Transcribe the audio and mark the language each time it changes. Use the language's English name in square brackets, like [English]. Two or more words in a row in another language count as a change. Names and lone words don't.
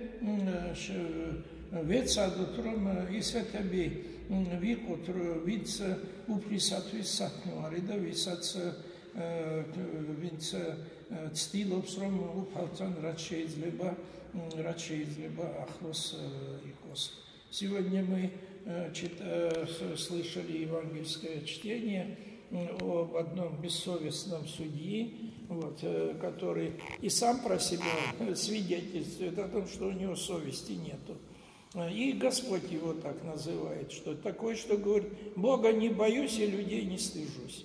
[Georgian] ვეცადოთ რომ ისეთები ვიყოთ ვინც უფლისათვის საქმარი და ვინც ცდილობს რომ უფალთან რაც შეიძლება ახლოს იყოს. [Russian] Сегодня мы слышали евангельское чтение об одном бессовестном судье, который и сам про себя свидетельствует о том, что у него совести нету. И Господь его так называет, что такой, что говорит, Бога не боюсь и людей не стыжусь.